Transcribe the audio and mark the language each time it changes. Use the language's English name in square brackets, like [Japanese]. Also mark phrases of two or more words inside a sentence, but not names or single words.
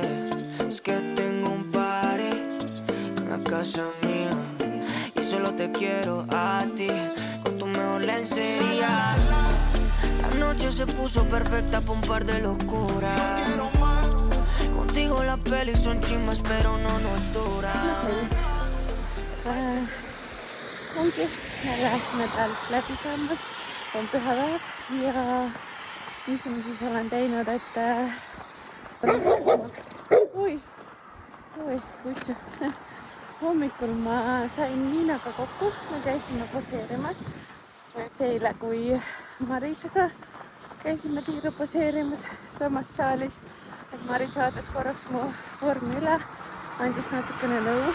[Spanish] Es que tengo un party en la casa mía y solo te quiero a ti, con tu mejor lencería. La noche se puso perfecta pa' un par de locuras. Contigo las pelis son chismes, pero no nos duran. [Estonian] Ongi jälle nädal läbi saamas, on pühapäev ja mis ma siis olen teinud, et kutsu. Hommikul ma sain Niinaga kokku, me käisime poseerimas, et eile kui Marisega käisime tiiru poseerimas samas saalis, et Maris vaatas korraks mu vormi üle, andis natukene nõu.